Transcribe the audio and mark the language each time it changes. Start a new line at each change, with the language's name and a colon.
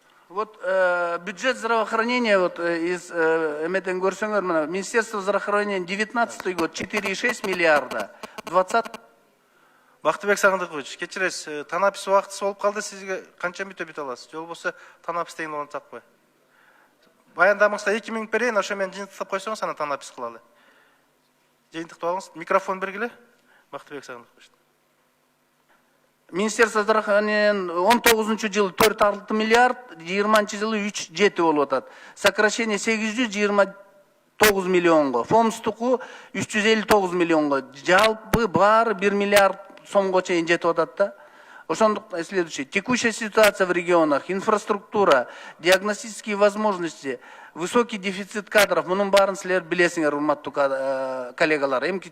Russian: Вот бюджет здравоохранения из Министерства здравоохранения 19 год 4,6 миллиарда, 20.
Kyrgyz: Бактыбек Сагындыкович, кечиресиз, танапис убактысы болуп калды, сизге канча бүтө бүтө аласыз? Жол болсо танапис деген улантсакпы? Баяндамаңызда 2 минут берейин, ошо менен жыйынтыктап койсоңуз, анан танапис кылалы. Жыйынтыктап алыңыз. Микрофон бергиле. Бактыбек Сагындыкович. Министерство здравоохранения 19 жылы 4,6 миллиард, 20 жылы 3,7 болуп атат. Сокращение 829 миллионго, фомстуку 359 миллионго, жалпы баары 1 миллиард сомго чейин жетип атат да. Ошондуктан следующий.
Russian: Текущая ситуация в регионах, инфраструктура, диагностические возможности, высокий дефицит кадров.
Kyrgyz: Мунун баарын силер билесиңер, урматтуу коллегалар.